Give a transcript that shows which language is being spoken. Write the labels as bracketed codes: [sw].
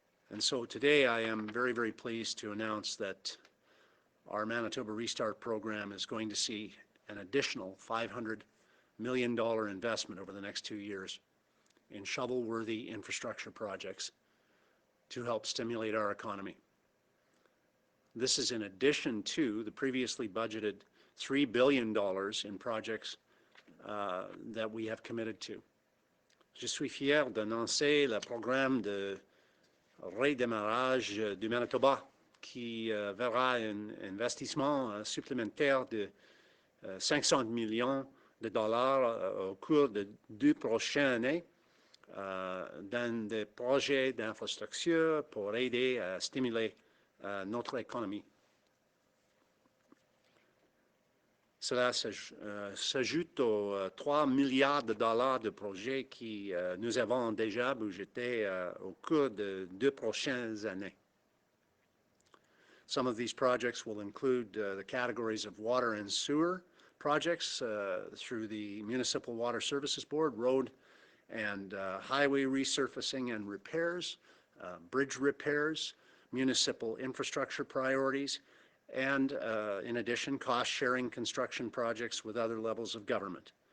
[en] And so today I am very, very pleased to announce that our Manitoba Restart program is going to see an additional $500 million investment over the next 2 years in shovel-worthy infrastructure projects to help stimulate our economy. This is in addition to the previously budgeted $3 billion in projects that we have committed to. [fr] Je suis fier d'annoncer le programme de redémarrage du Manitoba qui verra un investissement supplémentaire de 500 millions de dollars au cours de 2 prochaines années dans des projets d'infrastructure pour aider à stimuler notre économie. Cela s'ajoute aux 3 milliards de dollars de projets qui nous avons déjà budgétés au cours de 2 prochaines années. [en] Some of these projects will include the categories of water and sewer projects through the Municipal Water Services Board, road and highway resurfacing and repairs, bridge repairs, municipal infrastructure priorities, and in addition, cost-sharing construction projects with other levels of government.